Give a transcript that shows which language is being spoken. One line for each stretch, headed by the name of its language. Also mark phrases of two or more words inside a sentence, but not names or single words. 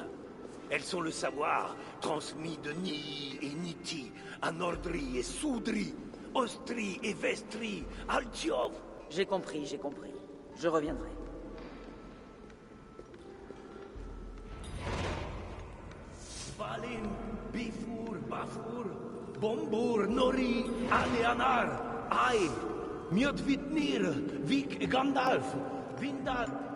French: Elles sont le savoir transmis de Nii et Niti à Nordri et Soudri, Ostri et Vestri, Altjov. J'ai compris, j'ai compris. Je reviendrai. Balin, Bifur, Bafur, Bombur, Nori, Aleanar, Aib, Mjotvitnir, Vik et Gandalf, Vindal...